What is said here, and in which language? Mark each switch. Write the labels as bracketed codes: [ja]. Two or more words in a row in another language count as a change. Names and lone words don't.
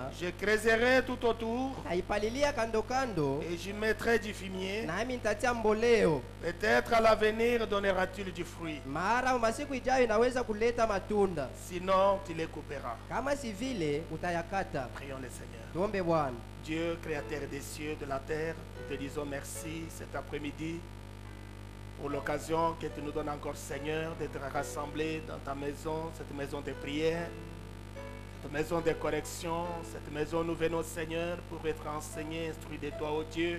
[fr] Je creuserai tout autour [sw] naipalilia kando kando, [fr] et j'y mettrai du fumier. [sw] nami nitatia mboleo. [fr] Peut-être à l'avenir donnera-t-il du fruit. [sw] Mara masiku ijayo inaweza kuleta matunda, [fr] Sinon, tu les couperas. [sw] kama si vile utayakata. [fr] Prions le Seigneur. [sw] Tuombe Bwana. [fr] Dieu, créateur des cieux, de la terre, nous te disons merci cet après-midi pour l'occasion que tu nous donnes encore, Seigneur, d'être rassemblés dans ta maison, cette maison de prière, cette maison de correction, cette maison où nous venons, Seigneur, pour être enseignés, instruits de toi, ô Dieu.